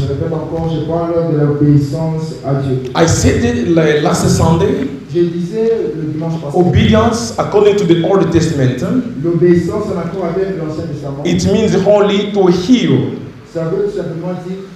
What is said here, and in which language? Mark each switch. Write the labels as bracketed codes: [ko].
[fr] Je répète encore, je parle de l'obéissance à Dieu. [en] I said it last Sunday. [fr] Je disais le dimanche passé. [en] Obedience according to the Old Testament. [fr] L'obéissance en accord avec l'Ancien Testament. [en] It means only to hear. [fr] Ça veut tout simplement dire